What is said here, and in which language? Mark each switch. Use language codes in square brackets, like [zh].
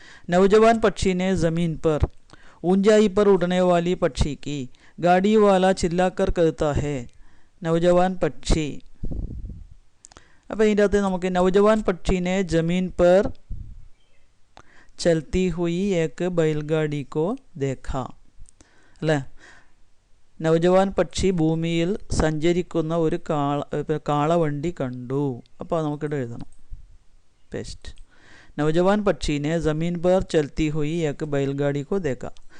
[hi] नौजवान पक्षी ने ज़मीन पर ऊंचाई पर उड़ने वाली पक्षी की गाड़ी वाला चिल्लाकर कहता है. नौजवान पक्षी. [ml] അപ്പോൾ ഇതിൻ്റെ അകത്ത് നമുക്ക് [hi] नौजवान पक्षी ने ज़मीन पर चलती हुई एक बैलगाड़ी को देखा. [ml] അല്ലേ? നൗജവാൻ പക്ഷി ഭൂമിയിൽ സഞ്ചരിക്കുന്ന ഒരു കാളവണ്ടി കണ്ടു. അപ്പോൾ നമുക്കിവിടെ എഴുതണം. പേസ്റ്റ്. [hi] नौजवान पक्षी ने ज़मीन पर चलती हुई एक बैलगाड़ी को देखा.